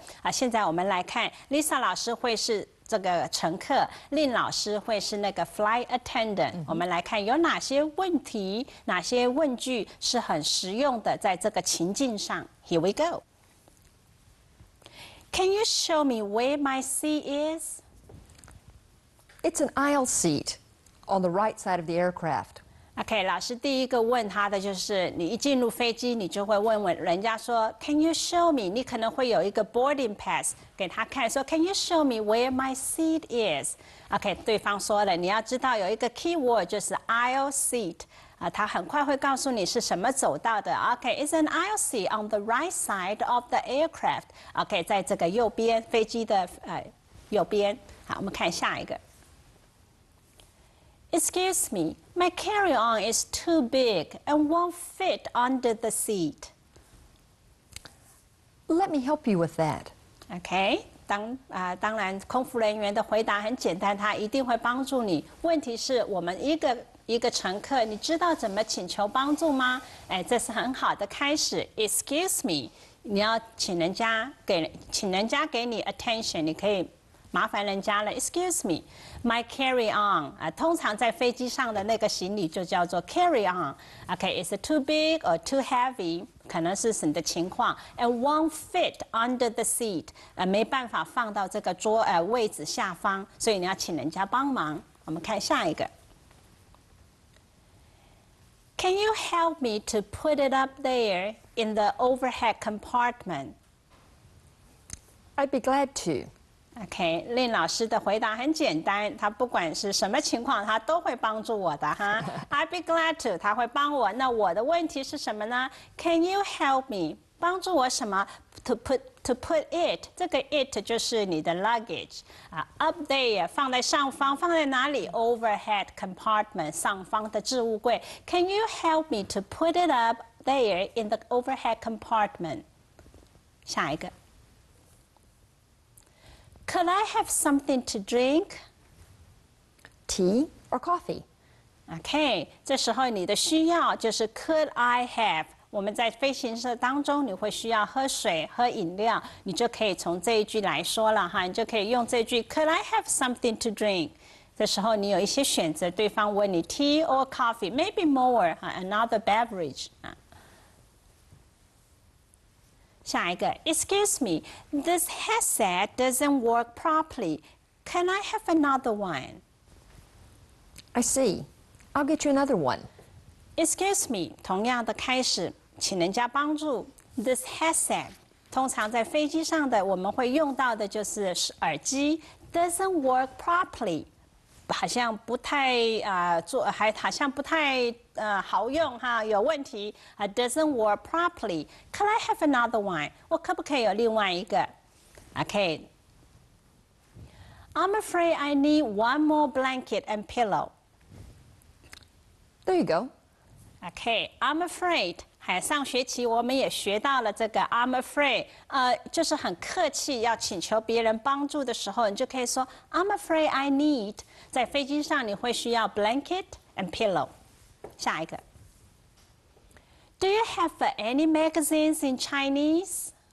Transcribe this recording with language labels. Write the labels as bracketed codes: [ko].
[zh] 现在我们来看 ，Lisa 老师会是这个乘客，令老师会是那个 flight attendant。我们来看有哪些问题、哪些问句是很实用的，在这个情境上。 [en] Here we go. Can you show me where my seat is? It's an aisle seat on the right side of the aircraft. [zh] OK， 老师第一个问他的就是，你一进入飞机，你就会问人家说 ， [en] Can you show me？ [zh] 你可能会有一个 boarding pass 给他看，说 [en] Can you show me where my seat is？ [zh] OK， 对方说了，你要知道有一个 key word 就是 aisle seat 他很快会告诉你是什么走道的。 [en] OK，it's an aisle seat on the right side of the aircraft。 [zh] OK， 在这个右边飞机的右边。好，我们看下一个。 [en] Excuse me, my carry-on is too big and won't fit under the seat. Let me help you with that. [zh] OK， 当然，空服人员的回答很简单，他一定会帮助你。问题是我们一个乘客，你知道怎么请求帮助吗？哎，这是很好的开始。 [en] Excuse me， [zh] 你要请人家给你 attention， 你可以。麻烦人家了 ， [en] Excuse me, my carry on [zh] 通常在飞机上的那个行李就叫做 carry on。OK， [en] is it too big or too heavy？ [zh] 可能是你的情况 ， [en] and won't fit under the seat， [zh] 没办法放到这个位置下方，所以你要请人家帮忙。我们看下一个 [en] ，Can you help me to put it up there in the overhead compartment？ I'd be glad to. [zh] OK， 令老师的回答很简单，他不管是什么情况，他都会帮助我的哈。 [en] I'd be glad to， [zh] 他会帮我。那我的问题是什么呢 ？ [en] Can you help me？ [zh] 帮助我什么 ？ [en] To put it， [zh] 这个 it 就是你的 [en] luggage up there [zh] 放在上方，放在哪里 ？Overhead compartment 上方的置物柜。 [en] Can you help me to put it up there in the overhead compartment？ [zh] 下一个。 [en] Could I have something to drink? Tea or coffee? [zh] OK， 这时候你的需要就是 [en] Could I have？ [zh] 我们在飞行社当中，你会需要喝水、喝饮料，你就可以从这一句来说了哈，你就可以用这句 [en] Could I have something to drink？ [zh] 这时候你有一些选择，对方问你 [en] Tea or coffee, maybe more another beverage [zh] 下一个 [en] ，Excuse me, this headset doesn't work properly. Can I have another one? I see. I'll get you another one. Excuse me， [zh] 同样的开始，请人家帮助。 This headset， 通常在飞机上的我们会用到的就是耳机 ， [en] doesn't work properly。 [zh] 好像不太还好像不太好用哈，有问题 [en] doesn't work properly. Could I have another one？ [zh] 我可不可以有另外一个 ？OK。 [en] I'm afraid I need one more blanket and pillow. There you go. OK, I'm afraid. [zh] 上学期我们也学到了这个 I'm afraid， 就是很客气，要请求别人帮助的时候，你就可以说 [en] I'm afraid I need。 [zh] 在飞机上你会需要 blanket and pillow。下一个 [en] ，Do you have any magazines in Chinese？